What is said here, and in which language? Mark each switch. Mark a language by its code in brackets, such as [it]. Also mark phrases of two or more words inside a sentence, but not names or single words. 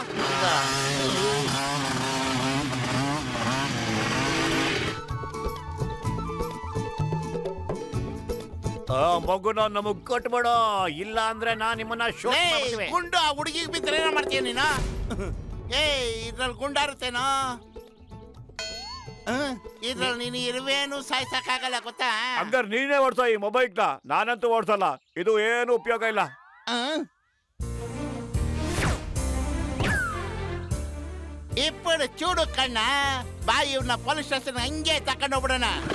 [kn] ಮಗುನ ನಮಗ್ ಕೊಟ್ಬಿಡೋ, ಇಲ್ಲ ಅಂದ್ರೆ ನಾ ನಿಮ್ಮನ್ನ ಗುಂಡು ಆ ಹುಡುಗಿಗೆ ಬಿದ್ದರೆ ಏನೋ ಮಾಡ್ತೀಯ ನೀನು? ಇದ್ರಲ್ಲಿ ಗುಂಡಾರುತ್ತೇನೋ? ಇದ್ರಲ್ಲಿ ನೀನು ಇರುವೇನು ಸಾಯ್ಸಕ್ಕಾಗಲ್ಲ ಗೊತ್ತಾ? ಹಂಗಾರೆ ನೀನೇ ಓಡ್ಸೋ ಈ ಮೊಬೈಲ್ನ. ನಾನಂತೂ ಓಡ್ಸಲ್ಲ. ಇದು ಏನು ಉಪಯೋಗ ಇಲ್ಲ. [te] ఇప్పుడు చూడు కಣ್ಣ, బాయ్ ఇవ్వన [en] police station [kn] ಹಂಗೆ ತಕೊಂಡು ಹೋಗ್ಬಿಡೋಣ.